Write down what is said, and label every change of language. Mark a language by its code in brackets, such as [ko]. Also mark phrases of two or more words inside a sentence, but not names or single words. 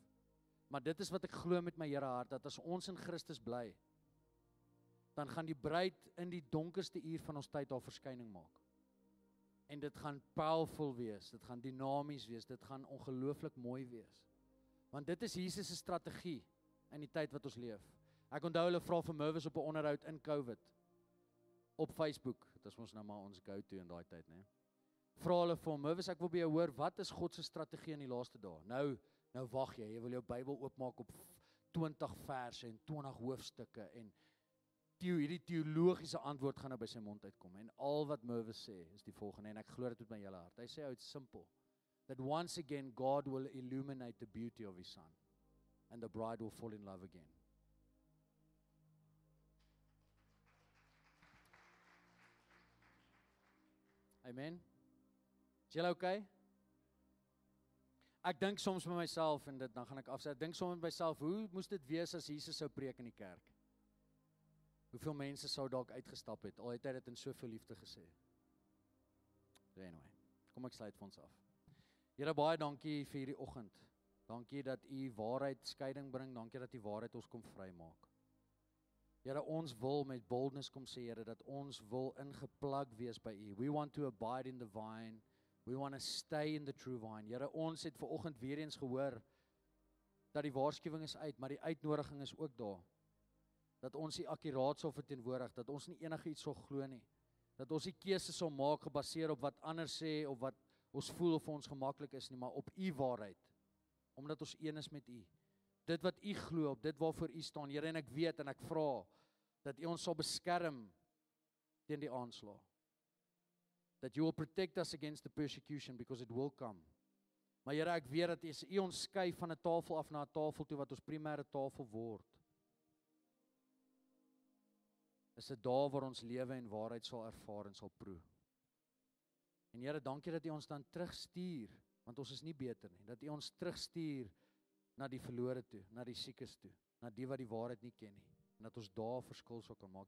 [af] Maar dit is wat ek glo met my Here hart, dat as ons in Christus bly, dan gaan die bruid in die donkerste uur van ons tyd haar verskyning maak. En dit gaan powerful wees, dit gaan dinamies wees, dit gaan ongelooflik mooi wees. Want dit is Jesus se strategie in die tyd wat ons leef. Ek onthou hulle vra vir Mervis op 'n onderhoud in COVID, op Facebook, dit is ons nou maar ons go-to in daai tyd, né? Vra hulle vir hom, Mervis, ek wil by jou hoor, wat is God se strategie in die laaste dae? Nou wag jy wil jou Bybel oopmaak op 20 verse en 20 hoofstukke en hierdie teologiese antwoord gaan nou by sy mond uitkom. En al wat Mervis sê is die volgende, en ek glo dit met my hele hart. Hy sê, [en] it's simple. That once again God will illuminate the beauty of his son. And the bride will fall in love again. Amen. [af] Is julle okay? Ek dink soms met myself, en dan gaan ek afsê, ek dink soms met myself, hoe moes dit wees as Jesus sou preek in die kerk? Hoeveel mense sou dalk uitgestap het, al het hy dit in soveel liefde gesê. [en] So anyway, [af] kom ek sluit vir ons af. Here, baie dankie vir hierdie oggend. Dankie dat u waarheid skeiding bring, dankie dat u waarheid ons kom vrymaak. Here, ons wil met boldness kom sê, Here, dat ons wil ingeplug wees by u. [en] We want to abide in the vine. We want to stay in the true vine. [af] Here, ons het vanoggend weer eens gehoor dat die waarskuwing is uit, maar die uitnodiging is ook daar. Dat ons die akkuraat sal verteenwoordig, dat ons nie enigiets sal glo nie. Dat ons die keuse sal maak gebaseer op wat ander sê of wat ons voel of ons gemaklik is nie, maar op u waarheid. Omdat ons een is met u. Dit wat u glo, op dit waarvoor u staan, Here, en ek weet en ek vra dat u ons sal beskerm teen die aanslag. [en] That you will protect us against the persecution because it will come. [af] Maar Here, ek weet dat u ons skei van 'n tafel af na 'n tafel toe wat ons primêre tafel word. Is dit daar waar ons lewe en waarheid sal ervaar en sal proe. En Here, dankie dat u ons dan terugstuur, want ons is nie beter nie, dat u ons terugstuur na die verlore toe, na die siekes toe, na die wat die waarheid nie ken nie, en dat ons daar verskil sal kan maak.